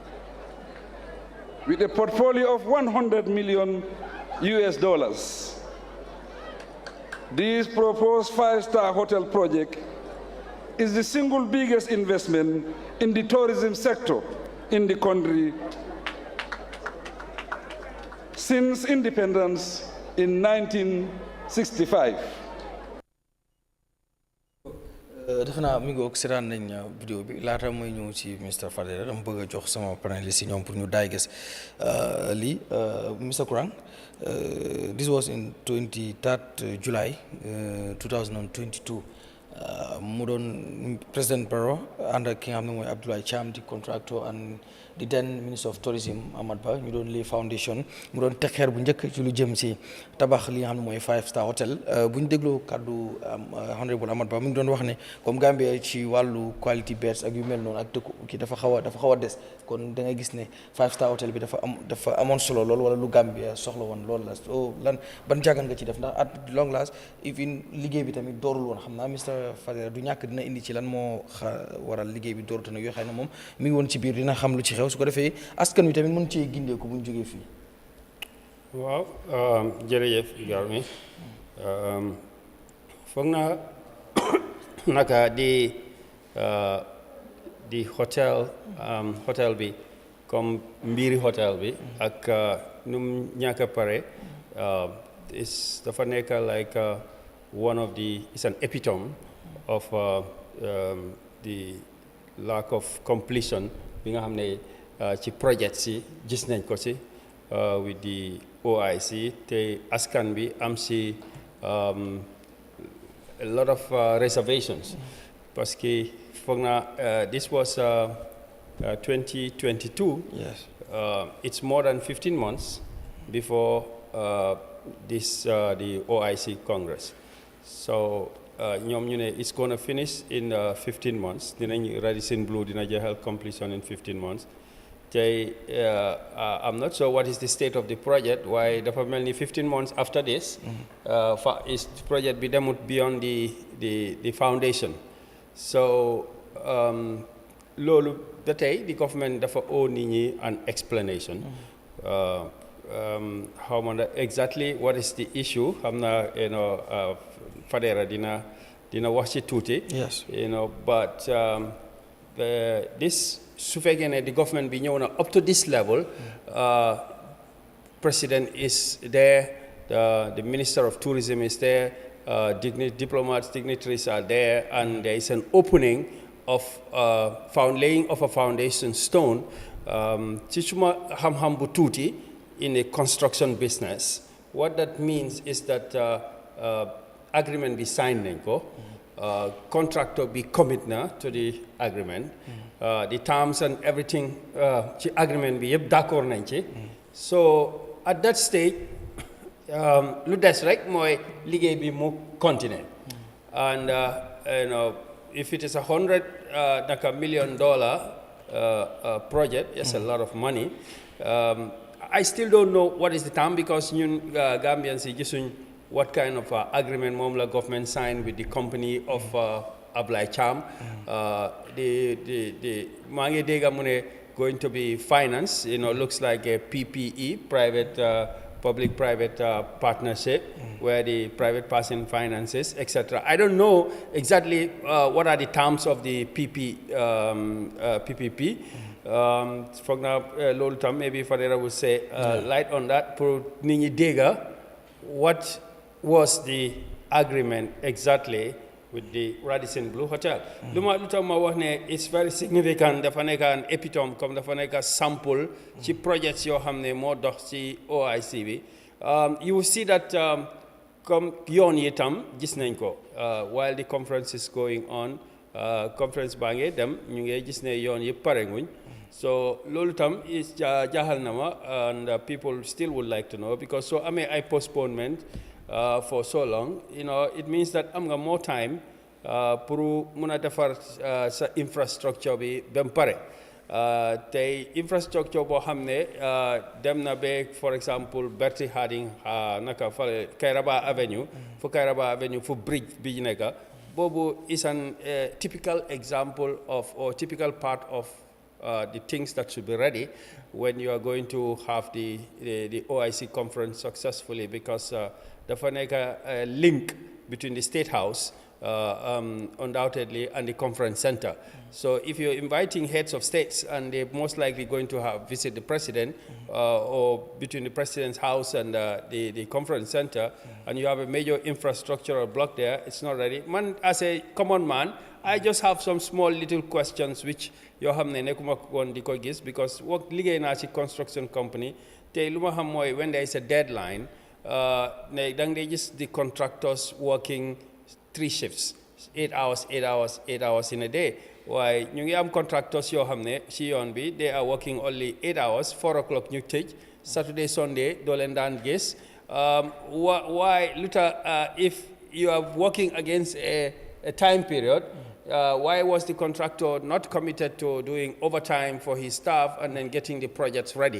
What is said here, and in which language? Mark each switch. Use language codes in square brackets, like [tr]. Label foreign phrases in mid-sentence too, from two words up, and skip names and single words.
[en] With a portfolio of $100 million, This proposed 5-star hotel project is the single biggest investment in the tourism sector in the country since independence in 1965. [wo] defe naa mi ngi seetaan nañ vidéo bi laata mooy ñëw ci Mr Fadera dama bëgg a jox sama panéliste yi ñoom pour ñu daay gis lii Mr Kurang, [en] this was in 23rd July 2022 [wo] mu doon président Barrow ànd ak ki nga xam ne mooy Abdoulaye Cham di contractor and di [en] then Minister of Tourism [wo] Amat Bah ñu doon [en] lay foundation [wo] mu doon teg xeer bu njëkk ci lu jëm si tabax li nga xam ne mooy [en] 5-star hotel [wo] bu ñu dégloo kàddu honorable Amat Bah mu ngi doon wax ne comme Gambia ci wàllu [en] quality beds [wo] ak yu mel noonu ak dëkku kii dafa xaw a des kon da ngay gis ne [en] 5-star hotel [wo] bi dafa amoon solo lool wala lu Gambia soxla woon loolu la so lan ban jàngat nga ci def ndax [en] at long last even [wo] liggéey bi tamit doorul woon xam naa Mr Fadera du ñàkk dina indi ci lan moo waral liggéey bi dooruta nag yoo xam ne moom mi ngi woon ci biir dina xam lu ci xew su ko defee askan wi tamit mën cee gindeeku bu ñu jógee fii. waaw jërëjëf Garmi foog naa naka di hotel bi comme mbiri hotel bi ak nu mu ñàkk a pare dafa nekk [en] like one of the it's an epitome of the lack of completion [wo] bi nga xam ne ci projet si gis nañ ko si [en] with the OIC [wo] te askan bi am si [en] a lot of reservations [fr] parce que [wo] foog naa [en] this was 2022. Yes. It's more than 15 months before the OIC Congress. So [wo] ñoom ñu ne [en] it's going to finish in 15 months. [wo] Dinañ Radisson Blu dina jeexal [en] completion in 15 months. Tey I'm not sure what is the state of the project. [wo] Waaye dafa mel ni 15 [en] months after this. [wo] Is project bi demut [en] beyond the foundation. [wo] So loolu ba tey [en] the government [wo] dafa owe nit ñi [en] an explanation. How exactly what is the issue? [wo] Xam naa Fadera dina wax ci tuuti. [en] Yes. But this [wo] su fekkee ne [en] the government bi [wo] ñëw na [en] up to this level. President is there. The Minister of Tourism is there. Diplomats, dignitaries are there, and there is an opening of laying of a foundation stone. [wo] Ci suma xam-xam bu tuuti [en] in a construction business, what that means is that agreement be signed [wo] nañ ko, [en] contractor be commit na to the agreement, the terms and everything [wo] ci agreement bi yëpp d'accord nañ ci. So [en] at that stage [wo] lu des rek mooy liggéey bi mu continuer. [en] And if it is $100 million project, it's a lot of money. I still don't know what is the term because [wo] ñun Gambians yi gisuñ [en] what kind of agreement [wo] moom la [en] government signed with the company of Abdoulaye Cham. The [wo] maa ngi dégg mu ne [en] going to be finance, looks like a PPE, public-private partnership, where the private person finances, etc. I don't know exactly what are the terms of the PPP. [wo] Foog naa loolu tam [en] maybe Fadera will say light on that [wo] pour nit ñi dégg [en] what was the agreement exactly with the Radisson Blu Hotel. [wo] Lu tax ma wax ne [en] it's very significant, [wo] dafa nekk [en] an epitome [wo] comme dafa nekk sample ci projets yoo xam ne moo dox ci OIC bi. [en] You will see that [wo] comme yoon yi tam gis nañ ko [en] while the conference is going on, [wo] conference baa ngi dem ñu ngi gis ne yoon yi pare nguñ. So loolu tam is jaaxal na ma, [en] and people still would like to know because [wo] so amee ay [en] postponement for so long, it means that [wo] am nga [en] more time pour [wo] mun a defar sa [en] infrastructure [wo] bi ba mu pare. Tey infrastructure boo xam ne dem na ba [en] for example Bertie Harding [wo] naka fale [en] Kairaba Avenue fu Kairaba Avenue [wo] fu bridge bi nekka boobu [en] is an typical example of or typical part of the things that should be ready when you are going to have the OIC conference successfully, because [wo] dafa nekk [en] link between the State House, undoubtedly, and the conference center. So if you're inviting heads of states and they're most likely going to visit the president or between the president's house and the conference center, and you have a major infrastructural block there, it's not ready. Man, as a common man, I just have some small little questions which you have because work [wo] liggéey na ci [en] construction company [wo] tey lu ma xam mooy [en] when there is a deadline [wo] ne dang [en] they just the contractors working 3 shifts 8 hours 8 hours 8 hours in a day. Why [wo] ñu ngi am [en] contractors [wo] yoo xam ne ci yoon bi [en] they are working only 8 hours 4 o'clock [wo] ñu tëj [en] Saturday Sunday [wo] doo leen daan gis [en] why luta if you are working against a time period why was the contractor not committed to doing overtime for his staff and then getting the projects ready?